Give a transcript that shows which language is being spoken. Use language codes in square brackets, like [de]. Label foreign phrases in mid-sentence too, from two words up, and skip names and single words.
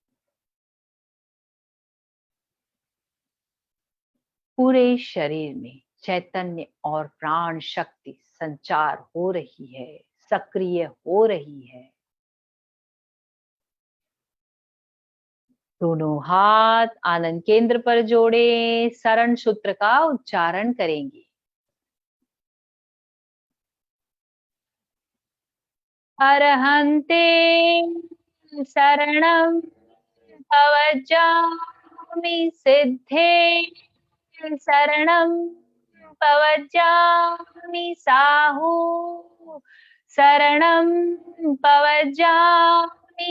[hi] पूरे शरीर में चैतन्य और प्राण शक्ति संचार हो रही है, सक्रिय हो रही है। दोनों हाथ आनंद केंद्र पर जोड़े, शरण सूत्र का उच्चारण करेंगे। [pra] अरहन्ते शरणं पवज्जामि, सिद्धे शरणं पवज्जामि, साहू शरणं पवज्जामि,